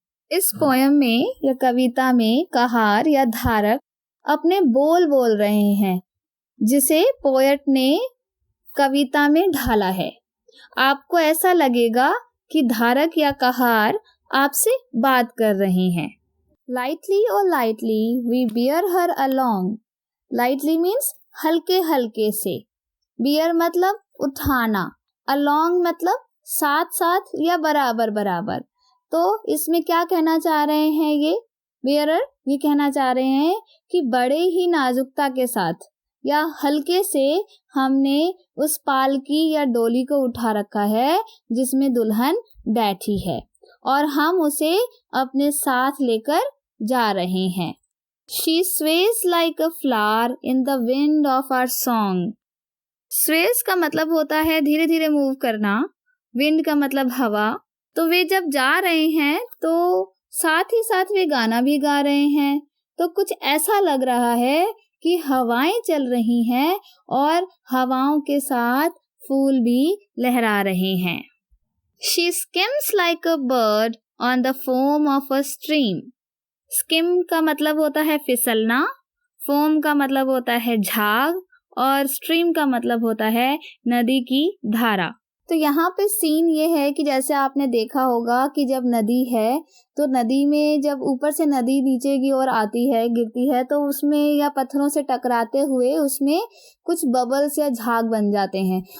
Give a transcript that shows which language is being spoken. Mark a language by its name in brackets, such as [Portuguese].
[Hindi] इस पोयम में या कविता में कहार या धारक अपने बोल बोल रहे हैं, जिसे पोएट ने कविता में ढाला है। आपको ऐसा लगेगा कि धारक या कहार आपसे बात कर रहे हैं। [English] Lightly or lightly we bear her along. Lightly means [Hindi] हल्के हल्के से, bear मतलब उठाना, along मतलब साथ साथ या बराबर बराबर। तो इसमें क्या कहना चाह रहे हैं ये बियरर? ये कहना चाह रहे हैं कि बड़े ही नाजुकता के साथ या हल्के से हमने उस पालकी या डोली को उठा रखा है जिसमें दुल्हन बैठी है, और हम उसे अपने साथ लेकर जा रहे हैं। [English] She sways like a flower in the wind of our song. [Hindi] Sways का मतलब होता है धीरे धीरे मूव करना, विंड का मतलब हवा। तो वे जब जा रहे हैं तो साथ ही साथ वे गाना भी गा रहे हैं। तो कुछ ऐसा लग रहा है कि हवाएं चल रही हैं और हवाओं के साथ फूल भी लहरा रहे हैं। [English] She skims like a bird on the foam of a stream. [Hindi] Skim का मतलब होता है फिसलना, foam का मतलब होता है झाग और stream का मतलब होता है नदी की धारा। तो यहाँ पे सीन ये है कि जैसे आपने देखा होगा कि जब नदी है तो नदी में जब ऊपर से नदी नीचे की ओर आती है, गिरती है, तो उसमें या पत्थरों से टकराते हुए उसमें कुछ बबल्स या झाग बन जाते हैं।